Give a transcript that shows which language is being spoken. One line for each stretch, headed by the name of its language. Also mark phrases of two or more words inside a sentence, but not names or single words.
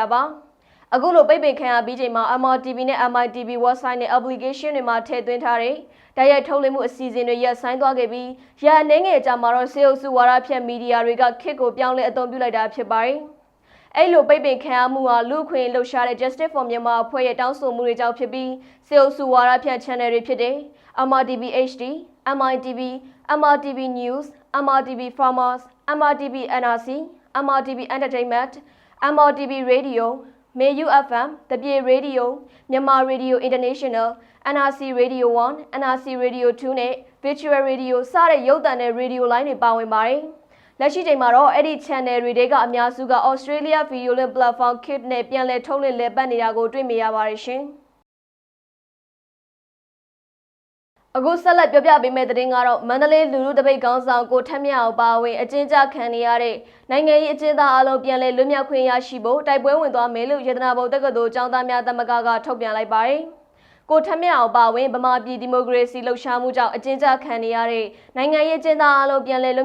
Burmese: ပါ။အခုလိုပိတ်ပင်ခံရပြီးချိန်မှာ MRTV နဲ့ MITV website နဲ့ application တွေမှာထည့်သွင်းထားတဲ့တိုက်ရိုက်ထုတ်လွှင့်မှုအစီအစဉ်တွေရပ်ဆိုင်းသွားခဲ့ပြီးရန်နေငယ်ကြမှာတော့စေအု ပ်စုဝါဒဖြန့်မီဒီယာတွေက Kick ကိုပြောင်းလဲအသုံးပြုလိုက်တာဖြစ်ပါတယ်။အဲ့လိုပိတ်ပင်ခံရမှုဟာလူ့အခွင့်လှုပ်ရှားတဲ့ Justice for Myanmar အဖွဲ့ရဲ့တောင်းဆိုမှုတွေကြောင့်ဖြစ်ပြီးစေအုပ်စုဝါဒဖြန့် channel တွေဖြစ်တဲ့ MRTV HD, MITV, MRTV News, MRTV Farmers, MRTV NRC, MRTV Entertainment, MRTV Radio, Mayu FM, The Bay Radio, Myanmar Radio International, NRC Radio 1, NRC Radio 2 နဲ့ Virtual Radio စတဲ့ရုပ်သံနဲ့
English: Radio line
Burmese: တွေပါဝင်ပါတယ်။လက်ရှိချိန်မှာတော့အဲ့ဒီ channel တွေကအများစုက Australia Video Link Platform Kick နဲ့ပြန်လည်ထုတ်လွှင့်လည်ပတ်နေတာကိုတွေ့မြင်ရပါတယ်ရှင်။ အခုဆက်လက်ပြောပြပေးမယ့်သတင်းကတော့မန္တလေးလူလူတပိတ်ခေါင်းဆောင်ကိုထက်မြအောင်ပါဝင်အကျဉ်းချခံနေရတဲ့နိုင်ငံရေးအကျဉ်းသားအလုံးပြန်လည်လွတ်မြောက်ခွင့်ရရှိဖို့တိုက်ပွဲဝင်သွားမယ်လို့ရတနာဘုံတက္ကသိုလ်ကျောင်းသားများသမဂ္ဂကထုတ်ပြန်လိုက်ပါတယ်။ကိုထက်မြအောင်ပါဝင်ဗမာပြည်ဒီမိုကရေစီလှုပ်ရှားမှုကြောင့်အကျဉ်းချခံနေရတဲ့နိုင်ငံရေးအကျဉ်းသားအလုံးပြန်လည်လွ